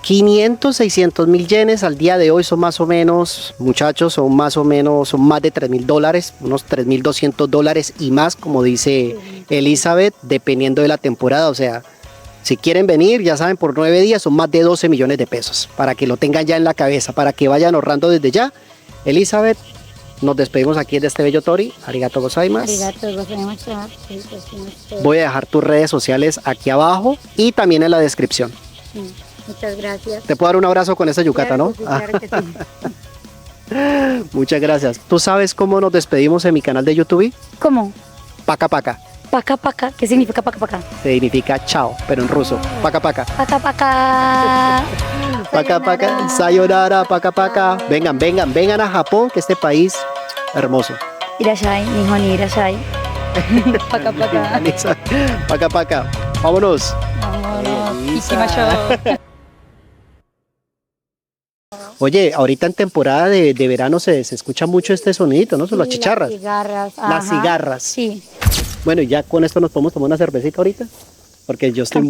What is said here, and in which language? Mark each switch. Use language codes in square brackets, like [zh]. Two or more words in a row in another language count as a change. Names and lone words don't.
[es] 500, 600 mil yenes al día de hoy son más o menos, muchachos, son más de $3.000, unos $3.200 y más, como dice Elizabeth, dependiendo de la temporada. O sea, si quieren venir, ya saben, por 9 días son más de 12 millones de pesos, para que lo tengan ya en la cabeza, para que vayan ahorrando desde ya. Elizabeth, nos despedimos aquí de este bello Tori. [ja] ありがとうございます. ありがとうございます. [es] Voy a dejar tus redes sociales aquí abajo y también en la descripción. Muchas gracias. Te puedo dar un abrazo con esa yucata, Claro ¿no? que sí, claro que sí. Muchas gracias. ¿Tú sabes cómo nos despedimos en mi canal de YouTube? ¿Cómo? [ru] Пока пока. Пока пока. [es] ¿Qué significa [ru] пока пока? [es] Significa chao, pero en ruso. [ru] Пока пока. Пока пока. Пока пока. Sayonara, пока пока. [es] Vengan, vengan, vengan a Japón, que este país hermoso. [ja] いらっしゃい、日本にいらっしゃい. [ru] Пока пока. Пока пока. [es] Vámonos. Vámonos. Elisa. [ja] 行きましょう. [es] Oye, ahorita en temporada de verano se escucha mucho este sonidito, ¿no? Son las Sí, chicharras. Las cigarras. Las ajá. cigarras. Sí. Bueno, y ya con esto nos podemos tomar una cervecita ahorita, porque yo estoy